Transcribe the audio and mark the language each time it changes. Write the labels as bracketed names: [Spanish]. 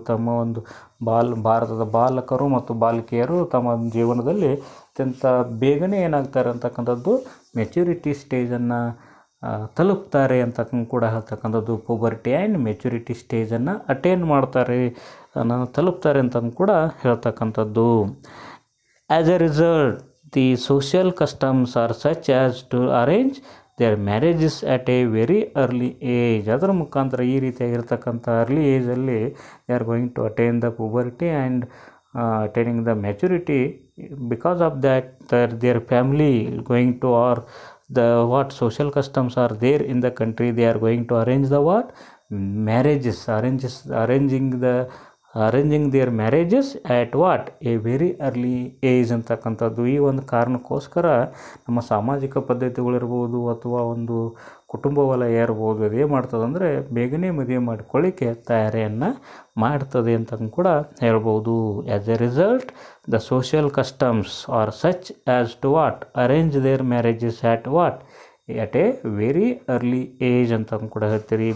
[Kannada] ತಮ್ಮ ಒಂದು ಭಾರತದ ಬಾಲಕರು ಮತ್ತು ಬಾಲಕಿಯರು ತಮ್ಮ ಜೀವನದಲ್ಲಿ ಅತ್ಯಂತ ಬೇಗನೆ ಏನಾಗ್ತಾರೆ ಅಂತಕ್ಕಂಥದ್ದು ಮೆಚುರಿಟಿ ಸ್ಟೇಜನ್ನು ತಲುಪ್ತಾರೆ ಅಂತ ಕೂಡ ಹೇಳ್ತಕ್ಕಂಥದ್ದು. ಪುಬರ್ಟಿ ಆ್ಯಂಡ್ ಮೆಚುರಿಟಿ ಸ್ಟೇಜನ್ನು ಅಟೇನ್ ಮಾಡ್ತಾರೆ, ತಲುಪ್ತಾರೆ ಅಂತ ಕೂಡ ಹೇಳ್ತಕ್ಕಂಥದ್ದು. [English] As a result, the social customs are such as to arrange their marriages at a very early age. [Kannada] ಅದರ ಮುಖಾಂತರ ಈ ರೀತಿಯಾಗಿರ್ತಕ್ಕಂಥ [English] Early ಏಜಲ್ಲಿ they are going to attain the puberty and attaining the maturity. Because of that, their family going to, or the what social customs are there in the country, they are going to arrange the what marriages, arranging their marriages at what a very early age ಅಂತಕ್ಕಂಥದ್ದು. [Kannada] ಈ ಒಂದು ಕಾರಣಕ್ಕೋಸ್ಕರ ನಮ್ಮ ಸಾಮಾಜಿಕ ಪದ್ಧತಿಗಳಿರ್ಬೋದು ಅಥವಾ ಒಂದು ಕುಟುಂಬ ವಲಯ ಇರ್ಬೋದು, ಅದೇ ಮಾಡ್ತದೆ ಅಂದರೆ ಬೇಗನೆ ಮದುವೆ ಮಾಡಿಕೊಳ್ಳಿಕ್ಕೆ ತಯಾರಿಯನ್ನು ಮಾಡ್ತದೆ ಅಂತ ಕೂಡ ಹೇಳ್ಬೋದು. [English] as a result the social customs are such as to what arrange their marriages at what at a very early age [Kannada] ಅಂತ ಕೂಡ ಹೇಳ್ತೀರಿ.